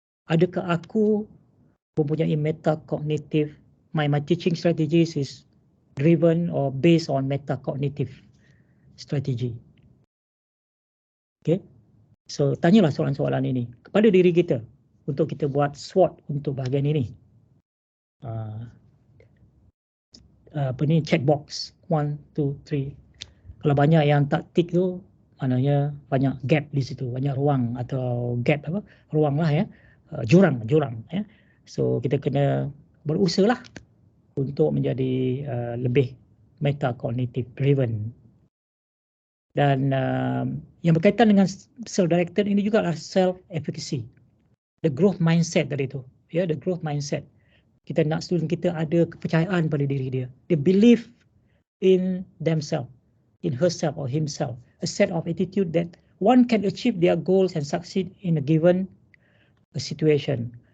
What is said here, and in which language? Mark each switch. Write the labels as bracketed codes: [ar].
[ms] Adakah aku mempunyai metacognitive? [en] My teaching strategies is driven or based on metacognitive strategy. [ms] Okay. So, tanyalah soalan-soalan ini kepada diri kita untuk kita buat SWOT untuk bahagian ini. Apa ni, checkbox 1, 2, 3. Kalau banyak yang tak tick tu, maknanya banyak gap di situ, banyak ruang atau gap apa? Ruang lah ya. Jurang ya. So kita kena berusaha lah untuk menjadi lebih metacognitive driven. Dan yang berkaitan dengan self-directed ini juga adalah self-efficacy. [en] The growth mindset [ms] tadi tu. Ya, [en] the growth mindset. [ms] Kita nak student kita ada kepercayaan pada diri dia. [en] They believe in themselves, in herself or himself. A set of attitude that one can achieve their goals and succeed in a given situation.